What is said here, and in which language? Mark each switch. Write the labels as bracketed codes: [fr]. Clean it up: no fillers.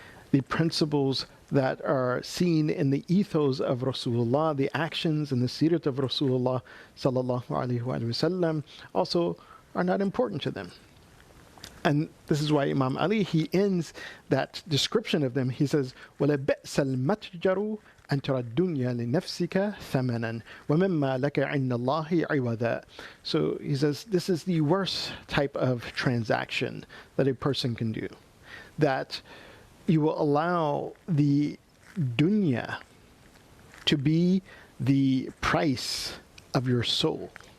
[en] The principles that are seen in the ethos of Rasulullah, the actions and the sirat of Rasulullah sallallahu alaihi wasallam, also are not important to them. And this is why Imam Ali, he ends that description of them. He says, [ar] وَلَبِئْسَ الْمَتْجَرُ أَن تَرَى الدُّنْيَا لِنَفْسِكَ ثَمَنًا وَمِمَّا لَكَ عِنَّ اللَّهِ عِوَضًا. [en] So he says, this is the worst type of transaction that a person can do. That you will allow the dunya to be the price of your soul.